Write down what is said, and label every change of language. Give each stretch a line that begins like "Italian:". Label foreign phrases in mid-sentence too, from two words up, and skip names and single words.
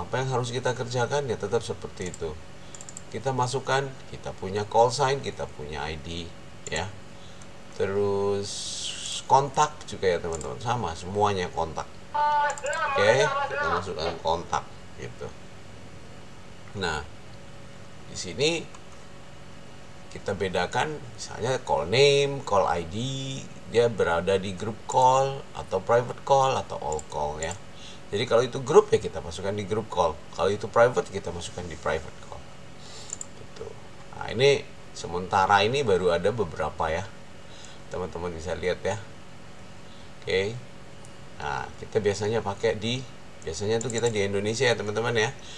Indonesian: Apa yang harus kita kerjakan ya tetap seperti itu. Kita masukkan, kita punya
English: call sign,
Indonesian: kita punya ID ya. Terus kontak juga ya teman-teman, sama semuanya kontak. Oke, kita masukkan kontak gitu. Nah, di sini kita bedakan misalnya
English: call name, call ID,
Indonesian: dia berada di grup call atau
English: private call
Indonesian: atau
English: all call
Indonesian: ya. Jadi kalau itu grup ya kita masukkan di grup call, kalau itu private kita masukkan di
English: private call
Indonesian: gitu. Nah, ini sementara ini baru ada beberapa ya, teman-teman bisa lihat ya. Oke. Nah, kita biasanya pakai biasanya tuh kita di Indonesia ya teman-teman ya.